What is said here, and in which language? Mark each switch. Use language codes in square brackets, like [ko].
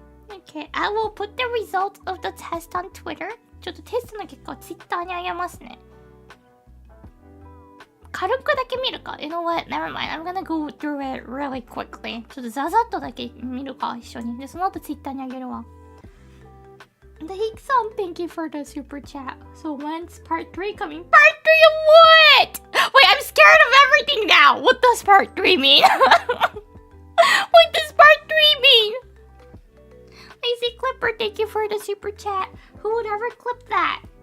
[en] Okay, I will put the result of the test on Twitter. [ja] ちょっとテストの結果を Twitter にあげますね。軽くだけ見るか。 [en] You know what? Never mind. I'm gonna go through it really quickly. [ja] ちょっとザザッとだけ見るか、一緒に。で、その後 Twitter にあげるわ。 [en] The Hik-san, thank you for the super chat. So when's part 3 coming? Part 3 of what? Wait, I'm scared of everything now. What does part 3 mean? What does part 3 mean? Lazy Clipper, thank you for the super chat. Who would ever clip that?